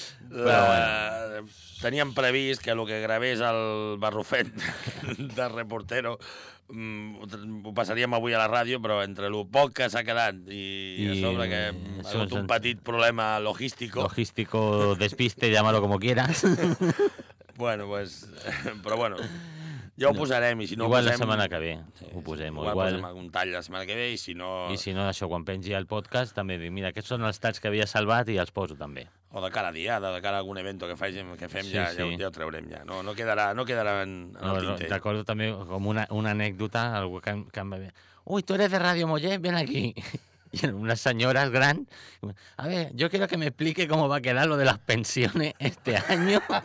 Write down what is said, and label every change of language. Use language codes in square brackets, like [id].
[ca] Però bueno. Teníem previst que el que gravés el Barrufet de reportero ho passaríem avui a la ràdio, però entre el poc que s'ha quedat i a sobre que ha hagut un petit problema logístico, [es] despiste, llámalo como quieras. [ca] Bueno, pues... Però bueno... Ja ho posarem, i si no igual ho posem... la setmana que ve, ho posem. Igual posem algun tall la setmana que ve, i si no... I si no, això, quan pengi el podcast, també dic, mira, aquests són els talls que havia salvat i els poso, també. O de cara a diada, de cara a algun evento que fem ja ho traurem, ja. No quedarà en el tinter. Recordo també com una anècdota, algú que em va dir, ui, tu eres de Ràdio Mollet, [es] ven aquí. Y una señora gran, a ver, yo quiero que me explique cómo va a quedar lo de las pensiones este año.